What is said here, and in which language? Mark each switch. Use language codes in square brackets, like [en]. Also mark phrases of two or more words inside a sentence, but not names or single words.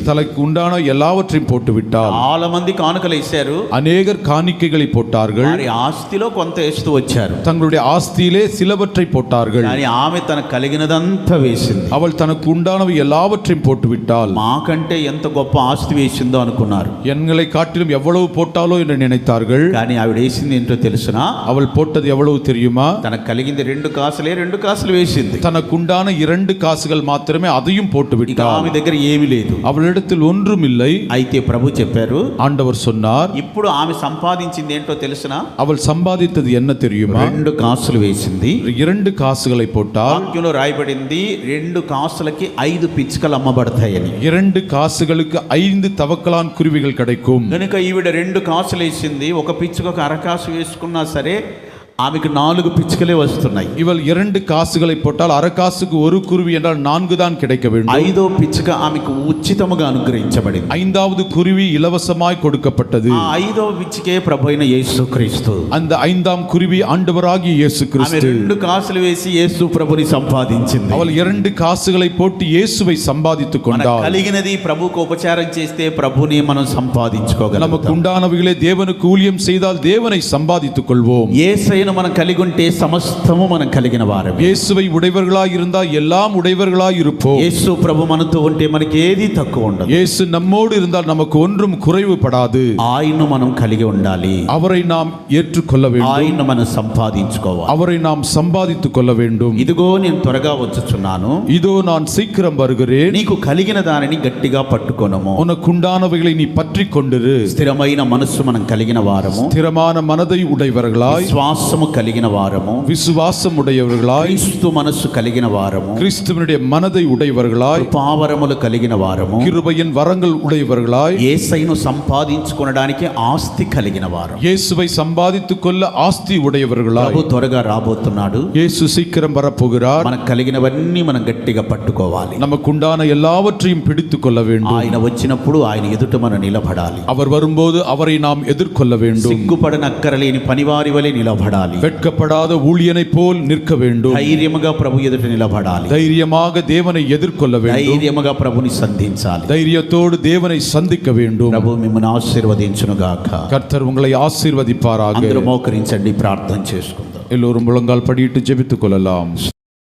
[ta] தனக்கு உண்டான எல்லாவற்றையும் போட்டு விட்டால். [te] చాలా మంది కానుకలు వేశారు. [ta] அநேகர் காணிக்கைகளை போட்டார்கள். [te] వారి ఆస్తిలో కొంత వేస్తూ వచ్చారు. [ta] தங்களுடைய ஆஸ்தியிலே சிலவற்றை போட்டார்கள். [te] కానీ ఆమె తనకు కలిగినదంతా వేసింది. [ta] அவள் தனக்கு உண்டானவை எல்லாவற்றையும் போட்டு விட்டாள். [te] మాకంటే ఎంత గొప్ప ఆస్తి వేసిందో అనుకున్నారు. [ta] எங்களை காட்டிலும் எவ்வளவு போட்டாலோ என்று நினைத்தார்கள். [te] కానీ ఆవిడ వేసింది ఏంటో తెలుసునా? [ta] அவள் போட்டது எவ்வளவு தெரியுமா? [te] తనకు కలిగింది 2 కాసులే, 2 కాసులు వేసింది. [ta] தனக்கு உண்டான 2 காசுகள் மாத்திரமே, அதையும் போட்டு [te] ఇక [ta] விட்டாள். [te] ఆమె దగ్గర ఏమీ లేదు. [ta] அவளிடத்தில் ஒன்றும் இல்லை. [te] అయితే ప్రభు చెప్పారు, [ta] ஆண்டவர் சொன்னார், [te] ఇప్పుడు ఆమె సంపాదించింది ఏంటో తెలుసునా? [ta] அவள் சம்பாதித்தது என்ன தெரியுமா? [te] 2 కాసులు వేసింది. [ta] 2 காசுகளை போட்டால். [te] వాక్యంలో రాయబడింది 2 కాసులకి 5 పిచ్చుకలు అమ్మబడతాయని. [ta] 2 காசுகளுக்கு 5 தவக்கலான் குருவிகள் கிடைக்கும். [te] కనుక ఈవిడ 2 కాసులు వేసింది. ఒక పిచ్చుకు ఒక అరకాసు వేసుకున్నా సరే ఆమెకు 4 పిచ్చుకలే వస్తున్నాయి. [ta] இவள் 2 காசுகளை போட்டால் அரை காசுக்கு ஒரு குருவி என்றால் 4 தான் கிடைக்க வேண்டும். [te] 5వ పిచ్చుక ఆమెకు ఉచితముగా అనుగ్రహించబడింది. [ta] 5வது குருவி இலவசமாய் கொடுக்கப்பட்டது. [te] ఆ 5వ పిచ్చుకే ప్రభువైన యేసుక్రీస్తు. [ta] அந்த 5ஆம் குருவி ஆண்டவராகிய இயேசு [te] ఆమె [ta] கிறிஸ்து. [te] 2 కాసులు వేసి యేసు ప్రభుని సంపాదించింది. [ta] அவள் 2 காசுகளை போட்டு இயேசுவை சம்பாதித்துக் [te] మనకు [ta] கொண்டாள். [te] కలిగినది ప్రభువుకు ఉపచారం చేస్తే ప్రభుని మనం సంపాదించుకోగలం. [ta] நமக்கு உண்டானவைகளை தேவனுக்கு ஊழியம் செய்தால் தேவனை சம்பாதித்துக் கொள்வோம். [te] యేసయ్యను మనం కలిగి ఉంటే సమస్తము మనం కలిగిన వారమే. [ta] இயேசுவை உடையவர்களாய் இருந்தால் எல்லாம் உடையவர்களாய் இருப்போம். [te] యేసు ప్రభు మనతో ఉంటే మనకి ఏది తక్కువ ఉండదు. [ta] இயேசு நம்மோடு இருந்தால் நமக்கு ஒன்றும் குறைவுபடாது. [te] ఆయన్ను మనం కలిగి ఉండాలి. [ta] அவரை நாம் ஏற்றுக்கொள்ள வேண்டும். [te] ఆయన్ను మనం సంపాదించుకోవాలి. [ta] அவரை நாம் சம்பாதித்துக் கொள்ள வேண்டும். [te] ఇదిగో నేను త్వరగా వచ్చుచున్నాను, [ta] இதோ நான் சீக்கிரம் வருகிறேன். [te] నీకు కలిగిన దానిని గట్టిగా పట్టుకొనుము. [ta] உனக்குண்டானவைகளை நீ பற்றிக் கொண்டிரு. [te] స్థిరమైన మనస్సు మనం కలిగిన వారము, [ta] ஸ்திரமான மனதை உடையவர்களாய், [te] విశ్వాసము కలిగిన వారము, [ta] விசுவாசம் உடையவர்களாய், [te] క్రీస్తు మనస్సు కలిగిన వారము, [ta] கிறிஸ்துவனுடைய மனதை உடையவர்களாய், [te] కృపావరములు కలిగిన వారము, [ta] கிருபையின் வரங்கள் உடையவர்களாய், [te] యేసయ్యను సంపాదించుకొనడానికి ఆస్తి కలిగిన వారము. [ta] இயேசுவை சம்பாதித்துக் கொள்ள ஆஸ்தி உடையவர்களாய். [te] ప్రభు త్వరగా రాబోతున్నాడు. [ta] இயேசு சீக்கிரம் வரப்போகிறார். [te] మనకు కలిగినవన్నీ మనం గట్టిగా పట్టుకోవాలి. [ta] நமக்குண்டான எல்லாவற்றையும் பிடித்துக் கொள்ள வேண்டும். [te] ఆయన వచ్చినప్పుడు ఆయన ఎదుట మనం నిలబడాలి. [ta] அவர் வரும்போது அவரை நாம் எதிர்கொள்ள வேண்டும். [te] సిగ్గుపడనక్కరలేని పనివారి వలె నిలబడాలి. [ta] வெட்கப்படாத ஊழியனைப் போல் நிற்க வேண்டும். [te] ధైర్యముగా ప్రభు ఎదుట నిలబడాలి. [ta] தைரியமாக தேவனை எதிர்கொள்ள வேண்டும். [te] ధైర్యముగా ప్రభుని సంధించాలి. [ta] தைரியத்தோடு தேவனை சந்திக்க வேண்டும். [te] ప్రభు మిమ్మల్ని ఆశీర్వదించును గాక. [ta] கர்த்தர் உங்களை ஆசீர்வதிப்பாராக. [te] అందరూ మోకరించండి, ప్రార్థన చేసుకుందాం. [ta] எல்லோரும் முழங்கால் படியிட்டு ஜெபித்துக் கொள்ளலாம்.